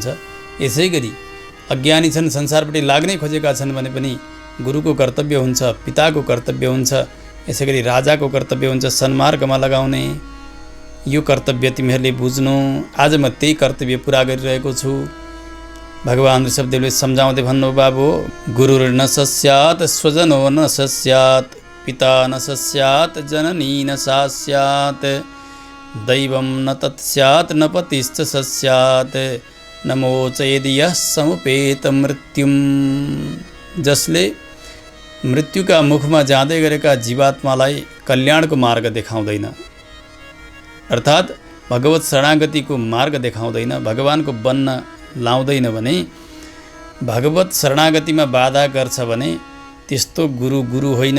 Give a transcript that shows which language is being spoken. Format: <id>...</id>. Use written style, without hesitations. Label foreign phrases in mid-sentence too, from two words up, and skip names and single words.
<ne>यसै गरी अज्ञानी छन्, संसारपट्टि लाग्नै खोजेका छन् भने पनि गुरुको कर्तव्य हुन्छ, पिताको कर्तव्य हुन्छ, यसै गरी राजाको कर्तव्य हुन्छ सन्मार्गमा लगाउने। यो कर्तव्य तिमीहरूले बुझ्नु। आज म त्यही कर्तव्य पुरा गरिरहेको छु। भगवान् ऋषभदेवले सम्झाउँदै भन्नु, बाबु</ne> <sa>गुरुर न सस्यात् स्वजनो न सस्यात् पिता न सस्यात् जननी न सा स्यात् दैवं न तत्स्यात् न पतिश्च सस्यात् न मोचयेदि यः समुपेत मृत्युम।</sa> <ne>जसले मृत्युका मुखमा जाँदै गरेका जीवात्मालाई कल्याणको मार्ग देखाउँदैन, अर्थात् भगवत शरणागतिको मार्ग देखाउँदैन, भगवानको बन्न लाउँदैन भने, भगवत शरणागतिमा बाधा गर्छ भने त्यस्तो गुरु होइन।</ne>